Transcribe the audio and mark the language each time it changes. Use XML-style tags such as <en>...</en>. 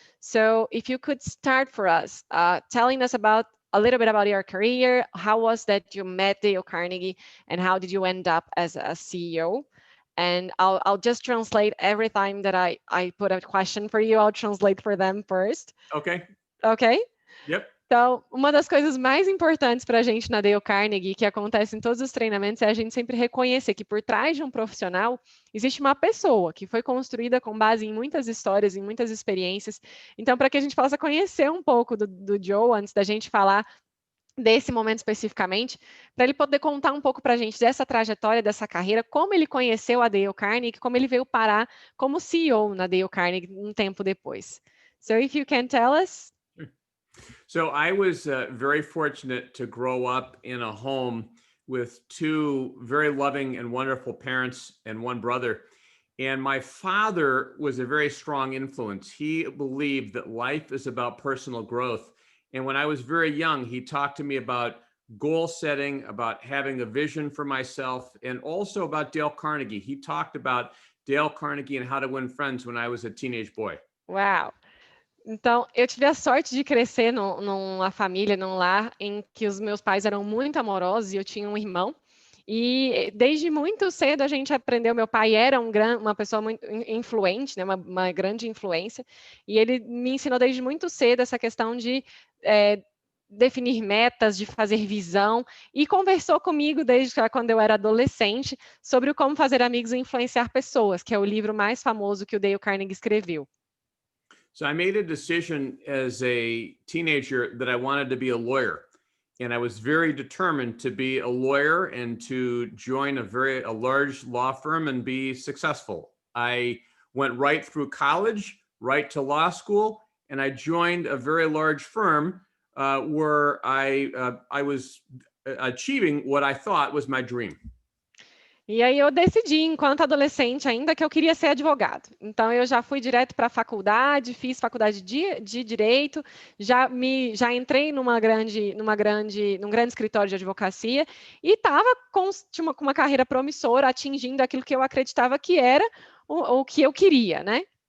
<en>So if you could start for us, telling us a little bit about your career. How was that you met Dale Carnegie, and how did you end up as a CEO? And I'll just translate every time that I put a question for you. I'll translate for them first. Okay. Okay? Yep.</en> <pt>Então, uma das coisas mais importantes para a gente na Dale Carnegie, que acontece em todos os treinamentos, é a gente sempre reconhecer que por trás de um profissional existe uma pessoa que foi construída com base em muitas histórias, em muitas experiências. Então, para que a gente possa conhecer um pouco do Joe, antes da gente falar desse momento especificamente, para ele poder contar um pouco para a gente dessa trajetória, dessa carreira, como ele conheceu a Dale Carnegie, como ele veio parar como CEO na Dale Carnegie um tempo depois.</pt> <en>So, if you can tell us. So I was very fortunate to grow up in a home with 2 very loving and wonderful parents and one brother. And my father was a very strong influence. He believed that life is about personal growth. And when I was very young, he talked to me about goal setting, about having a vision for myself, and also about Dale Carnegie. He talked about Dale Carnegie and how to win friends when I was a teenage boy. Wow.</en> <pt>Então, eu tive a sorte de crescer numa família, num lar em que os meus pais eram muito amorosos e eu tinha um irmão. E desde muito cedo a gente aprendeu. Meu pai era uma pessoa muito influente, né, uma grande influência, e ele me ensinou desde muito cedo essa questão de definir metas, de fazer visão, e conversou comigo desde quando eu era adolescente sobre o Como Fazer Amigos e Influenciar Pessoas, que é o livro mais famoso que o Dale Carnegie escreveu.</pt> <en>So I made a decision as a teenager that I wanted to be a lawyer. And I was very determined to be a lawyer and to join a large law firm and be successful. I went right through college, right to law school, and I joined a very large firm where I was achieving what I thought was my dream.</en> <pt>E aí eu decidi, enquanto adolescente ainda, que eu queria ser advogado. Então eu já fui direto para a faculdade, fiz faculdade de direito, já entrei num grande escritório de advocacia e estava com uma carreira promissora, atingindo aquilo que eu acreditava que era o que eu queria, né?</pt>